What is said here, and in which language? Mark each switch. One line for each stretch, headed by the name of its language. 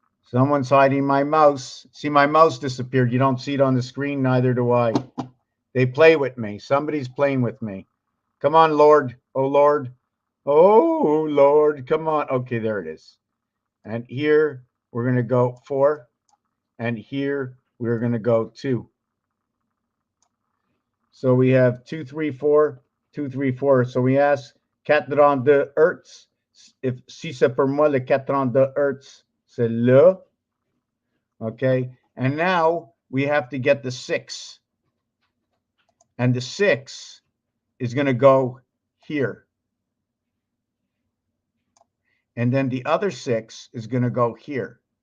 English: Someone's hiding my mouse. See, my mouse disappeared. You don't see it on the screen, neither do I. They play with me. Somebody's playing with me. Come on, Lord. Oh, Lord. Oh, Lord. Come on. Okay, there it is. And here, we're going to go 4. And here, we're going to go 2. So we have 2, 3, 4, 2, 3, 4. So we ask 42 Hertz.
French: Si c'est pour moi le 42 Hertz, c'est là.
English: Okay, and now we have to get the 6. And the 6 is going to go here. And then the other 6 is going to go here.